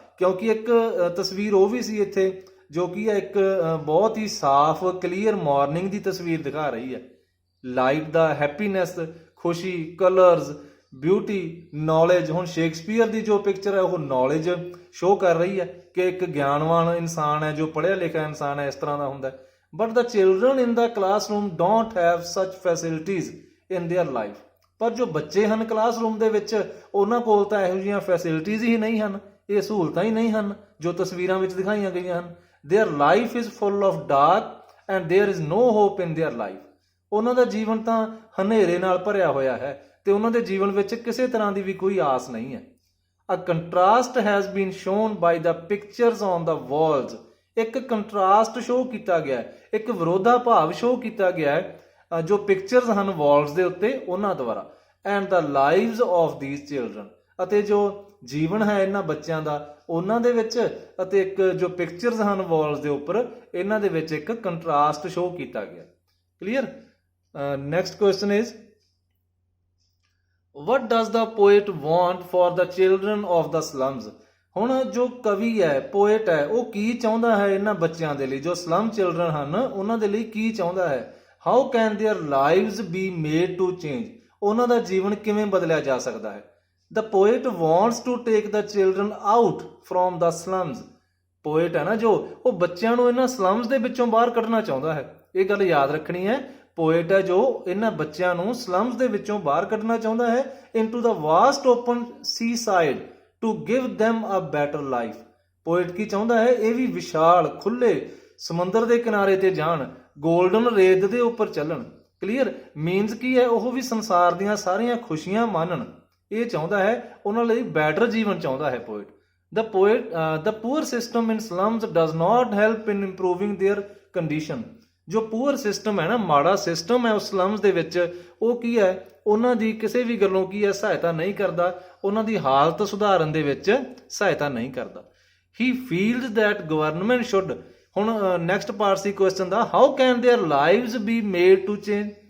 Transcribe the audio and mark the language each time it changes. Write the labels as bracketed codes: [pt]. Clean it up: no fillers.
[pa] ਕਿਉਂਕਿ ਇੱਕ ਤਸਵੀਰ ਉਹ ਵੀ ਸੀ ਇੱਥੇ ਜੋ ਕੀ ਹੈ ਇੱਕ ਬਹੁਤ ਹੀ ਸਾਫ਼ ਕਲੀਅਰ ਮਾਰਨਿੰਗ ਦੀ ਤਸਵੀਰ ਦਿਖਾ ਰਹੀ ਹੈ। ਲਾਈਟ ਦਾ, ਹੈਪੀਨੈਸ, ਖੁਸ਼ੀ, ਕਲਰਸ, ਬਿਊਟੀ, ਨੌਲੇਜ। ਹੁਣ ਸ਼ੇਕਸਪੀਅਰ ਦੀ ਜੋ ਪਿਕਚਰ ਹੈ ਉਹ ਨੌਲੇਜ ਸ਼ੋਅ ਕਰ ਰਹੀ ਹੈ ਕਿ ਇੱਕ ਗਿਆਨਵਾਨ ਇਨਸਾਨ ਹੈ, ਜੋ ਪੜ੍ਹਿਆ ਲਿਖਿਆ ਇਨਸਾਨ ਹੈ, ਇਸ ਤਰ੍ਹਾਂ ਦਾ ਹੁੰਦਾ ਹੈ। [en] but the children in the classroom don't have such facilities in their life. [pa] ਪਰ ਜੋ ਬੱਚੇ ਹਨ ਕਲਾਸਰੂਮ ਦੇ ਵਿੱਚ ਉਹਨਾਂ ਕੋਲ ਤਾਂ ਇਹੋ ਜਿਹੀਆਂ ਫੈਸਿਲਿਟੀਜ਼ ਹੀ ਨਹੀਂ ਹਨ, ਇਹ ਸਹੂਲਤਾਂ ਹੀ ਨਹੀਂ ਹਨ ਜੋ ਤਸਵੀਰਾਂ ਵਿੱਚ ਦਿਖਾਈਆਂ ਗਈਆਂ ਹਨ. [en] Their life is full of dark and there is no hope in their life. [pa] ਉਹਨਾਂ ਦਾ ਜੀਵਨ ਤਾਂ ਹਨੇਰੇ ਨਾਲ ਭਰਿਆ ਹੋਇਆ ਹੈ ਤੇ ਉਹਨਾਂ ਦੇ ਜੀਵਨ ਵਿੱਚ ਕਿਸੇ ਤਰ੍ਹਾਂ ਦੀ ਵੀ ਕੋਈ ਆਸ ਨਹੀਂ ਹੈ. [en] A contrast has been shown by the pictures on the walls. [pa] ਇੱਕ ਕੰਟਰਾਸਟ ਸ਼ੋਅ ਕੀਤਾ ਗਿਆ ਹੈ, ਇੱਕ ਵਿਰੋਧਾ ਭਾਵ ਸ਼ੋਅ ਕੀਤਾ ਗਿਆ ਹੈ ਜੋ ਪਿਕਚਰਸ ਹਨ ਵਾਲਸ ਦੇ ਉੱਤੇ ਉਹਨਾਂ ਦੁਆਰਾ. [en] And the lives of these children. [pa] ਅਤੇ ਜੋ ਜੀਵਨ ਹੈ ਇਹਨਾਂ ਬੱਚਿਆਂ ਦਾ ਉਹਨਾਂ ਦੇ ਵਿੱਚ ਅਤੇ ਇੱਕ ਜੋ ਪਿਕਚਰਸ ਹਨ ਵਾਲਸ ਦੇ ਉੱਪਰ ਇਹਨਾਂ ਦੇ ਵਿੱਚ ਇੱਕ ਕੰਟਰਾਸਟ ਸ਼ੋਅ ਕੀਤਾ ਗਿਆ. Clear? Next question is [en] what does the poet want for the children of the slums? [pa] ਹੁਣ ਜੋ ਕਵੀ ਹੈ ਪੋਇਟ ਹੈ ਉਹ ਕੀ ਚਾਹੁੰਦਾ ਹੈ ਇਹਨਾਂ ਬੱਚਿਆਂ ਦੇ ਲਈ ਜੋ ਸਲਮ ਚਿਲਡਰਨ ਹਨ ਉਹਨਾਂ ਦੇ ਲਈ ਕੀ ਚਾਹੁੰਦਾ ਹੈ? [en] how can their lives be made to change? [pa] ਉਹਨਾਂ ਦਾ ਜੀਵਨ ਕਿਵੇਂ ਬਦਲਿਆ ਜਾ ਸਕਦਾ ਹੈ? [en] the poet wants to take the children out from the slums. [pa] Poet ਹੈ ਨਾ ਜੋ ਉਹ ਬੱਚਿਆਂ ਨੂੰ ਇਹਨਾਂ ਸਲਮਸ ਦੇ ਵਿੱਚੋਂ ਬਾਹਰ ਕੱਢਣਾ ਚਾਹੁੰਦਾ ਹੈ. ਇਹ ਗੱਲ ਯਾਦ ਰੱਖਣੀ ਹੈ. ਪੋਇਟ ਹੈ ਜੋ ਇਹਨਾਂ ਬੱਚਿਆਂ ਨੂੰ ਸਲਮਸ ਦੇ ਵਿੱਚੋਂ ਬਾਹਰ ਕੱਢਣਾ ਚਾਹੁੰਦਾ ਹੈ [en] into the vast open seaside to give them a better life. [pa] Poet ਕੀ ਚਾਹੁੰਦਾ ਹੈ? ਇਹ ਵੀ ਵਿਸ਼ਾਲ ਖੁੱਲੇ ਸਮੁੰਦਰ ਦੇ ਕਿਨਾਰੇ ਤੇ ਜਾਣ, ਗੋਲਡਨ ਰੇਤ ਦੇ ਉੱਪਰ ਚੱਲਣ. ਕਲੀਅਰ? ਮੀਨਸ ਕੀ ਹੈ? ਉਹ ਵੀ ਸੰਸਾਰ ਦੀਆਂ ਸਾਰੀਆਂ ਖੁਸ਼ੀਆਂ ਮਾਣਨ. ਇਹ ਚਾਹੁੰਦਾ ਹੈ, ਉਹਨਾਂ ਲਈ ਬੈਟਰ ਜੀਵਨ ਚਾਹੁੰਦਾ ਹੈ poet. [en] the poor system in slums does not help in improving their condition. [pa] ਜੋ ਪੂਅਰ ਸਿਸਟਮ ਹੈ ਨਾ, ਮਾੜਾ ਸਿਸਟਮ ਹੈ ਉਸ ਸਲਮਸ ਦੇ ਵਿੱਚ, ਉਹ ਕੀ ਹੈ? ਉਹਨਾਂ ਦੀ ਕਿਸੇ ਵੀ ਗੱਲੋਂ ਕੀ ਹੈ ਸਹਾਇਤਾ ਨਹੀਂ ਕਰਦਾ, ਉਹਨਾਂ ਦੀ ਹਾਲਤ ਸੁਧਾਰਨ ਦੇ ਵਿੱਚ ਸਹਾਇਤਾ ਨਹੀਂ ਕਰਦਾ. [en] He feels that government should. [pa] ਹੁਣ next part ਸੀ question ਦਾ, [en] How can their lives be made to change?